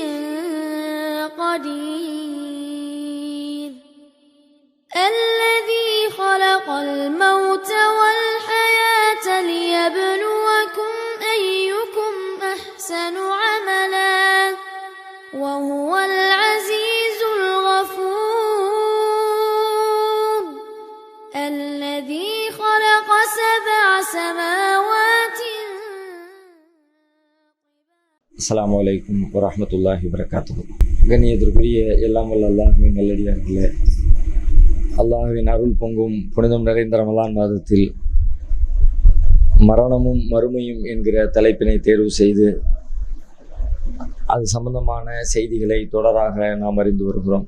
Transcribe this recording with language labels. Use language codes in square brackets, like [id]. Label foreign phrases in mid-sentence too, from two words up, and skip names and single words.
[ar] قدير الذي خلق الموت والحياة ليبلوكم أيكم أحسن عملا وهو العزيز الغفور الذي خلق 7 سماوات. السلام عليكم ورحمة الله وبركاته. [ta] கண்ணியத்திற்குரிய எல்லாம் வல்ல அல்லாஹ்வின் நல்லடியார்களே, அல்லாஹ்வின் அருள் பொங்கும் புனிதம் நிறைந்த ரமலான் மாதத்தில் மரணமும் மறுமையும் என்கிற தலைப்பினை தேர்வு செய்து அது சம்பந்தமான செய்திகளை தொடராக நாம் அறிந்து வருகிறோம்.